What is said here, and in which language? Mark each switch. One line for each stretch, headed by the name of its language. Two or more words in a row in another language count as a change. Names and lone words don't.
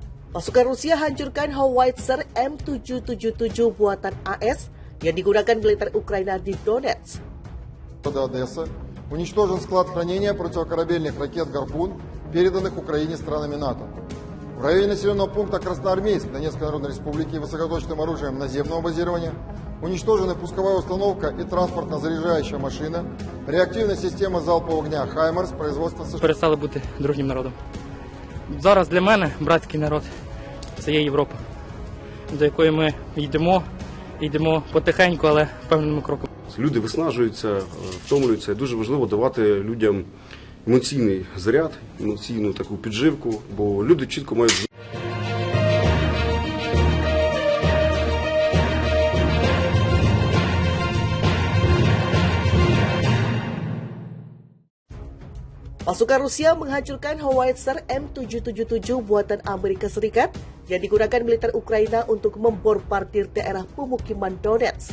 Indonesian: Pasukan Rusia hancurkan howitzer M777 buatan AS yang digunakan militer Ukraina di Donetsk.
Russian: Одесса уничтожен склад хранения противокорабельных ракет «Гарпун», переданных Украине странами НАТО. В районе населенного пункта Красноармейск Донецкой Народной Республики высокоточным оружием наземного базирования уничтожены пусковая установка и транспортно-заряжающая машина, реактивная система залпового огня «Хаймарс» производства США.
Ukrainian: Перестали бути дружнім народом. Зараз для мене братський народ – це є Європа, до якої ми йдемо потихеньку, але впевненими кроками. Люди виснажуються, втомлюються. Дуже важливо давати людям емоційний заряд, емоційну таку підживку, бо люди чітко мають.
Indonesian: Pasukan Rusia menghancurkan howitzer M777 buatan Amerika Serikat yang digunakan militer Ukraina untuk membombardir daerah pemukiman Donetsk.